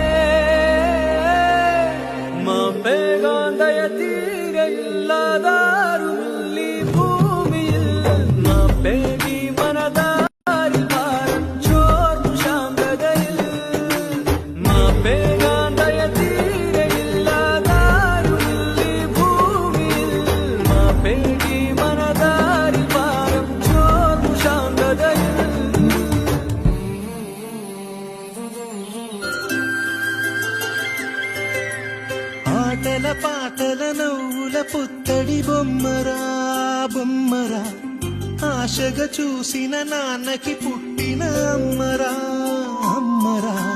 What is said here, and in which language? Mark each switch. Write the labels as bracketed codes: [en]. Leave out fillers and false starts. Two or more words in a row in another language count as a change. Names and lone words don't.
[ml] മാപ്പേകാന്തയ തീരയില്ലാതാരുമില്ലീ ഭൂമിയിൽ മാപ്പേകി മനതാരിൽ ഭാരം ചോർന്നു ശാന്തതയിൽ മാപ്പേകാന്തയ തീരയില്ലാതാരുമില്ലീ ഭൂമിയിൽ മാപ്പേകി മനതാരിൽ ഭാരം ചോർന്നു ശാന്തതയിൽ [te] ఆటల పాటల నవ్వుల పుత్తడి బొమ్మరా బొమ్మరా ఆశగా చూసిన నాన్నకి పుట్టిన అమ్మరా అమ్మరా